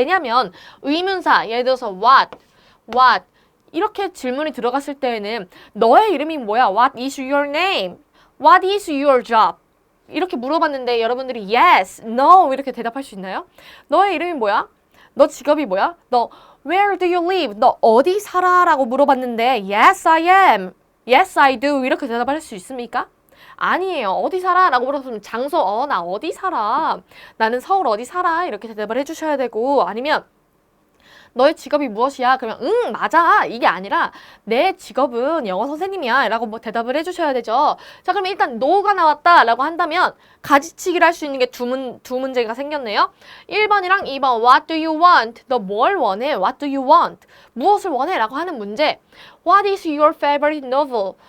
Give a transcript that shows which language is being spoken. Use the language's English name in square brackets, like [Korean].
[Korean] 왜냐면 의문사, 예를 들어서 what 이렇게 질문이 들어갔을 때에는 너의 이름이 뭐야? [English] What is your name? What is your job? [Korean] 이렇게 물어봤는데 여러분들이 yes, no 이렇게 대답할 수 있나요? 너의 이름이 뭐야? 너 직업이 뭐야? 너 [English] Where do you live? [Korean] 너 어디 살아? 라고 물어봤는데 [English] Yes, I am. Yes, I do. [Korean] 이렇게 대답할 수 있습니까? 아니에요. 어디 살아? 라고 물어보면 장소, 나 어디 살아? 나는 서울 어디 살아? 이렇게 대답을 해주셔야 되고 아니면 너의 직업이 무엇이야? 그러면 응, 맞아. 이게 아니라 내 직업은 영어 선생님이야. 라고 뭐 대답을 해주셔야 되죠. 자, 그러면 일단 no가 나왔다. 라고 한다면 가지치기를 할 수 있는 게 두 문제가 생겼네요. 1번이랑 2번 [English] What do you want? [Korean] 너 뭘 원해? [English] What do you want? [Korean] 무엇을 원해? 라고 하는 문제. [English] What is your favorite novel?